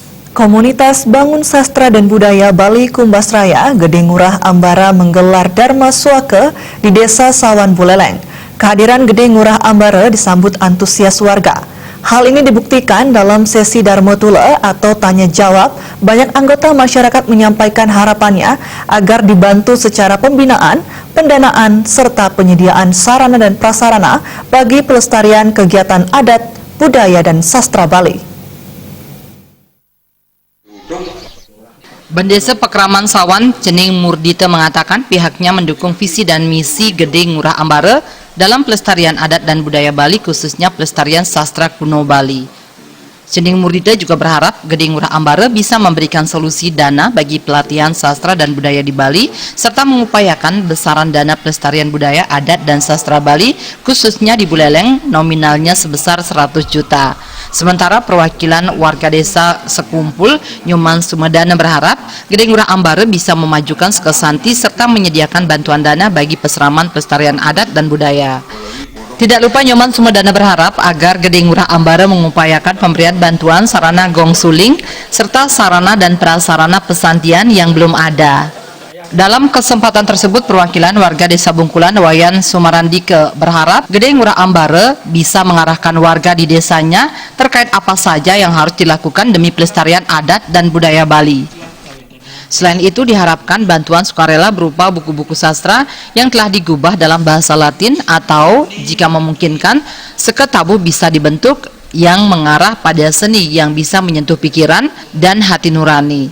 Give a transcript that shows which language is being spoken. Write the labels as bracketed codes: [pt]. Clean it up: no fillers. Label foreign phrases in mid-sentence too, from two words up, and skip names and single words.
[id] Komunitas Bangun Sastra dan Budaya Bali Kumbasraya, Gede Ngurah Ambara menggelar Dharma Suaka di Desa Sawan Buleleng. Kehadiran Gede Ngurah Ambara disambut antusias warga. Hal ini dibuktikan dalam sesi Dharma Tula atau tanya jawab. Banyak anggota masyarakat menyampaikan harapannya agar dibantu secara pembinaan, pendanaan, serta penyediaan sarana dan prasarana bagi pelestarian kegiatan adat, budaya, dan sastra Bali. Bendesa Pekraman Sawan, Cening Murdita mengatakan pihaknya mendukung visi dan misi Gede Ngurah Ambara dalam pelestarian adat dan budaya Bali, khususnya pelestarian sastra kuno Bali. Cening Murdita juga berharap Gede Ngurah Ambara bisa memberikan solusi dana bagi pelatihan sastra dan budaya di Bali, serta mengupayakan besaran dana pelestarian budaya adat dan sastra Bali, khususnya di Buleleng, nominalnya sebesar 100 juta. Sementara perwakilan warga desa sekumpul Nyoman Sumedana berharap Gede Ngurah Ambara bisa memajukan Sekesanti serta menyediakan bantuan dana bagi peseraman pelestarian adat dan budaya. Tidak lupa Nyoman Sumedana berharap agar Gede Ngurah Ambara mengupayakan pemberian bantuan sarana gong suling serta sarana dan prasarana pesantian yang belum ada. Dalam kesempatan tersebut, perwakilan warga Desa Bungkulan, Wayan Sumarandike berharap Gede Ngurah Ambara bisa mengarahkan warga di desanya terkait apa saja yang harus dilakukan demi pelestarian adat dan budaya Bali. Selain itu, diharapkan bantuan sukarela berupa buku-buku sastra yang telah digubah dalam bahasa Latin atau, jika memungkinkan, seketabu bisa dibentuk yang mengarah pada seni yang bisa menyentuh pikiran dan hati nurani.